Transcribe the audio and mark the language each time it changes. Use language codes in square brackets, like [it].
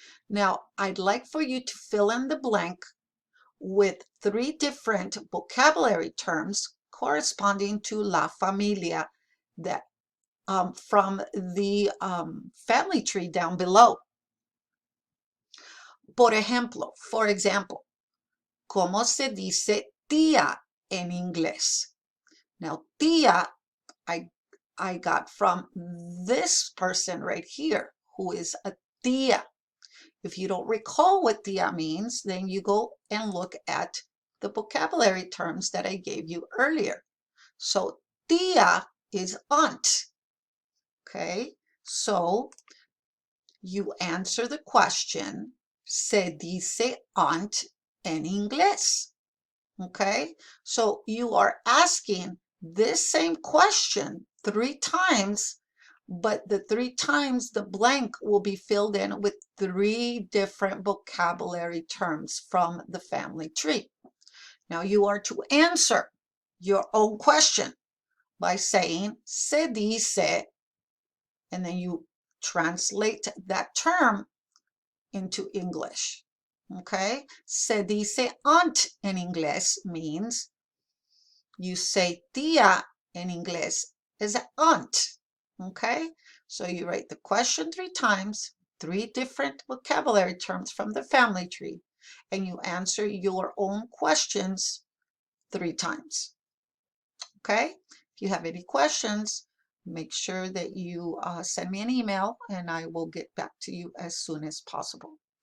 [en] Now, I'd like for you to fill in the blank with 3 different vocabulary terms corresponding to la familia that from the family tree down below. For example, [es] ¿cómo se dice tía en inglés? [en] Now, tía, I got from this person right here, who is a tía. If you don't recall what tía means, then you go and look at the vocabulary terms that I gave you earlier. So tía is aunt. Okay, so you answer the question, [es] ¿se dice aunt en inglés? [en] Okay, so you are asking this same question 3 times, but the 3 times the blank will be filled in with 3 different vocabulary terms from the family tree. Now you are to answer your own question by saying se dice, and then you translate that term into English. Okay, [es] se dice aunt in inglés [en] means you say tía in inglés is aunt. Okay, so you write the question 3 times, 3 different vocabulary terms from the family tree, and you answer your own questions 3 times. Okay, if you have any questions, make sure that you send me an email and I will get back to you as soon as possible.